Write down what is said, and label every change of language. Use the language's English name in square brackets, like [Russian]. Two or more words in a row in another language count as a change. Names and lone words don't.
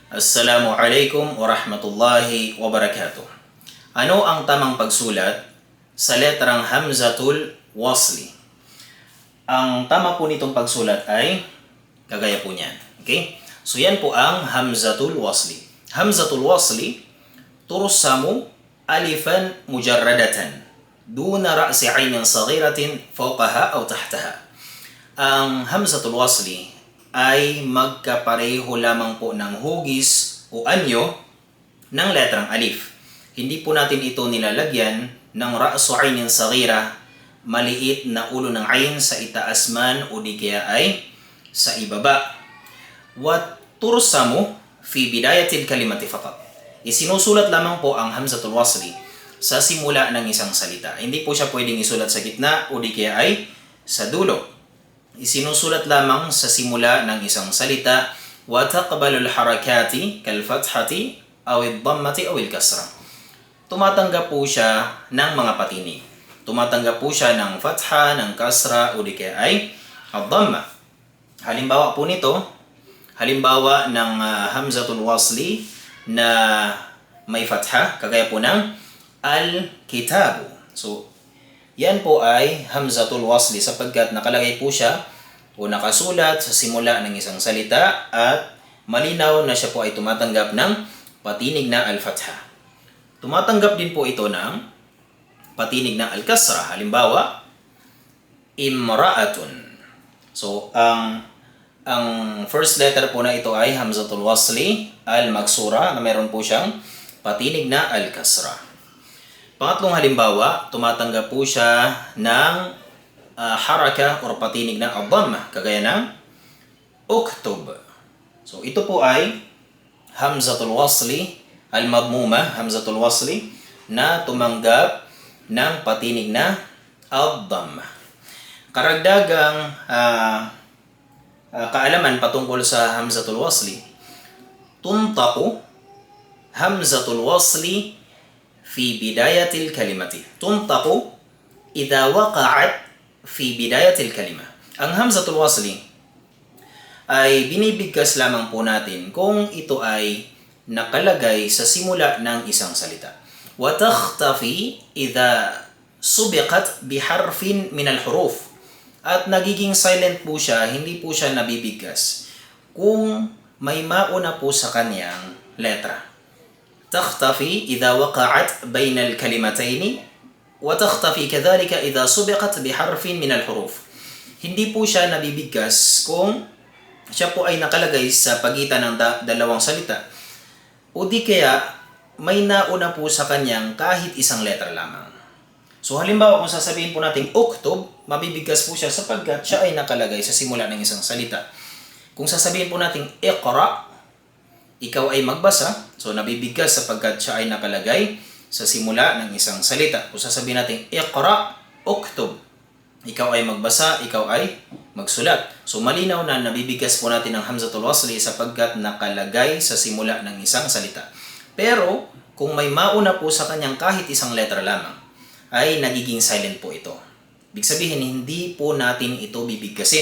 [Arabic] السلام عليكم ورحمة الله وبركاته. [Filipino] Ano ang tamang pagsulat sa letrang Hamzatul Wasli? Ang tama po nitong pagsulat ay kagaya po niyan. Okay? So yan po ang Hamzatul Wasli. [Arabic] همزة الوصل، ترسم ألفا مجردة دون رأس عين صغيرة فوقها أو تحتها. [Filipino] Ang Hamzatul Wasli ay magkapareho lamang po ng hugis o anyo ng letrang alif. Hindi po natin ito nilalagyan ng [Arabic] رأس عين صغيرة, [Filipino] maliit na ulo ng ayn sa itaas man o di kaya ay sa ibaba. [Arabic] وترسم في بداية الكلمة فقط. [Filipino] Isinusulat lamang po ang Hamzatul Wasli sa simula ng isang salita. Hindi po siya pwedeng isulat sa gitna o di kaya ay sa dulo. Isinusulat lamang sa simula ng isang salita. [Arabic] وتقبل الحركات كالفتحة أو الضمة أو الكسرة. [Filipino] Tumatanggap po siya ng mga patinig. Tumatanggap po siya ng fatha, ng kasra o di kaya ay ad-damma. Halimbawa po nito, halimbawa ng Hamzatul Wasli na may fatha, kagaya po ng al-kitabu. So, yan po ay Hamzatul Wasli sapagkat nakalagay po siya o nakasulat sa simula ng isang salita at malinaw na siya po ay tumatanggap ng patinig na al-fatha. Tumatanggap din po ito ng patinig na al-kasra. Halimbawa, imra'atun. So, ang [English] first letter [Filipino] po na ito ay Hamzatul Wasli al-maksura na meron po siyang patinig na al-kasra. Pangatlong halimbawa, tumatanggap po siya ng haraka or patinig na ad-damma, kagaya ng uktub. So ito po ay Hamzatul Wasli al-madmuma, Hamzatul Wasli na tumanggap ng patinig na ad-damma. Karagdagang kaalaman patungkol sa Hamzatul Wasli, [Arabic] تنطق همزة الوصل في بداية الكلمة تنطق إذا وقعت في بداية الكلمة. [Filipino] Ang Hamzatul Wasli ay binibigkas lamang po natin kung ito ay nakalagay sa simula ng isang salita. [Arabic] وتختفي إذا سبقت بحرف من الحروف. [Filipino] At nagiging silent po siya, hindi po siya nabibigkas kung may mauna po sa kanyang letra. [Arabic] تختفي إذا وقعت بين الكلمتين وتختفي كذلك إذا سبقت بحرف من الحروف. [Filipino] Hindi po siya nabibigkas kung siya po ay nakalagay sa pagitan ng dalawang salita o di kaya may nauna po sa kanyang kahit isang letra lamang. So halimbawa kung sasabihin po natin uktub, mabibigkas po siya sapagkat siya ay nakalagay sa simula ng isang salita. Kung sasabihin po natin iqra, ikaw ay magbasa, so nabibigkas sapagkat siya ay nakalagay sa simula ng isang salita. Kung sasabihin natin, [Arabic] اقرأ، اكتب, [Filipino] ikaw ay magbasa, ikaw ay magsulat. So malinaw na nabibigkas po natin ang Hamzatul Wasli sapagkat nakalagay sa simula ng isang salita. Pero kung may mauna po sa kanyang kahit isang letra lamang, ay nagiging silent po ito. Ibig sabihin, hindi po natin ito bibigkasin.